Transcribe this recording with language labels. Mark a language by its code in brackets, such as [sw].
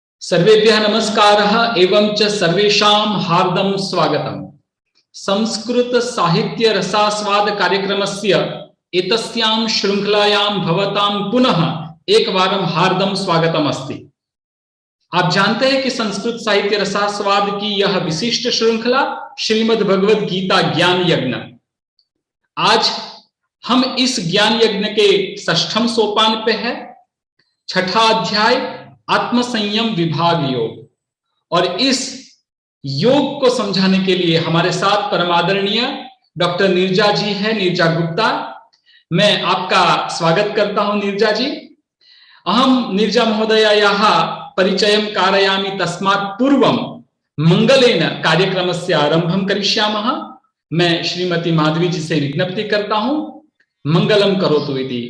[sa] सर्वेभ्यः नमस्कारः एवं च सर्वेषां हार्दं स्वागतम्। संस्कृत साहित्य रसास्वाद कार्यक्रमस्य एतस्यां श्रृंखलायां भवतां पुनः एकवारं हार्दं स्वागतम् अस्ति। [hi] आप जानते हैं कि संस्कृत साहित्य रसास्वाद की यह विशिष्ट श्रृंखला श्रीमद् भगवद गीता ज्ञान यज्ञ। आज हम इस ज्ञान यज्ञ के 6वें सोपान पे है। 6ठा अध्याय आत्मसंयम विभाग योग। और इस योग को समझाने के लिए हमारे साथ परमादरणीय डॉक्टर नीरजा जी है, नीरजा गुप्ता। मैं आपका स्वागत करता हूं नीरजा जी। [sa] अहम नीरजा महोदयायाः परिचयं कारयामि, तस्मात् पूर्वं मंगलेन कार्यक्रमस्य आरंभं करिष्यामः। [hi] मैं श्रीमती माधवी जी से विज्ञप्ति करता हूं, [sa] मंगलम करोतु इति।